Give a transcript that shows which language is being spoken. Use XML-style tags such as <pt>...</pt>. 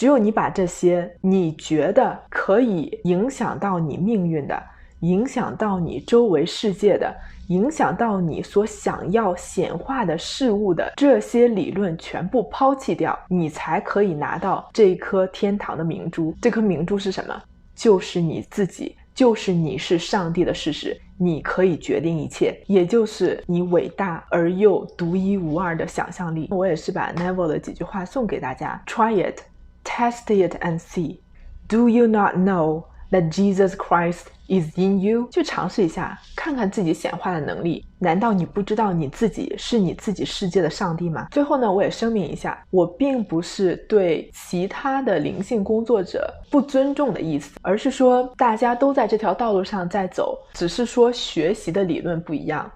<zh>只有你把这些你觉得可以影响到你命运的，影响到你周围世界的，影响到你所想要显化的事物的这些理论全部抛弃掉，你才可以拿到这颗天堂的明珠。这颗明珠是什么？就是你自己，就是你是上帝的事实，你可以决定一切，也就是你伟大而又独一无二的想象力。我也是把 Neville 的几句话送给大家。</zh> <en>Try it, test it and see. Do you not know that Jesus Christ is in you？</en> <zh>去尝试一下，看看自己显化的能力。难道你不知道你自己是你自己世界的上帝吗？最后呢，我也声明一下，我并不是对其他的灵性工作者不尊重的意思，而是说大家都在这条道路上在走，只是说学习的理论不一样。</zh>